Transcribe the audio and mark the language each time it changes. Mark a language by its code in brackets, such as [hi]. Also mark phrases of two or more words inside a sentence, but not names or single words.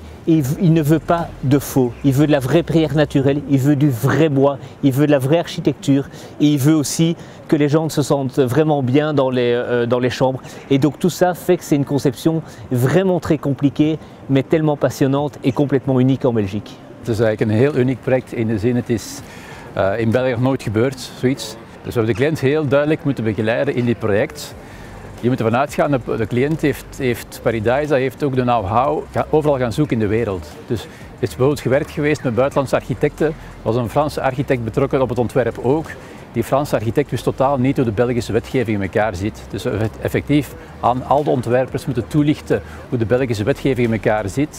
[fr] Il ne veut pas de faux, il veut de la vraie pierre naturelle, il veut du vrai bois, il veut de la vraie architecture et il veut aussi que les gens se sentent vraiment bien dans les chambres. Et donc tout ça fait que c'est une conception vraiment très compliquée, mais tellement passionnante et complètement unique en Belgique. [nl] Het is eigenlijk een heel uniek project in de zin, het is in België nog nooit gebeurd, zoiets. Dus we hebben de cliënt heel duidelijk moeten begeleiden in dit project. Je moet ervan uitgaan, de cliënt Peridaisa heeft ook de know-how overal gaan zoeken in de wereld. Dus is bijvoorbeeld gewerkt geweest met buitenlandse architecten. Er was een Franse architect betrokken op het ontwerp ook. Die Franse architect wist totaal niet hoe de Belgische wetgeving in elkaar zit. Dus effectief aan al de ontwerpers moeten toelichten hoe de Belgische wetgeving in elkaar zit.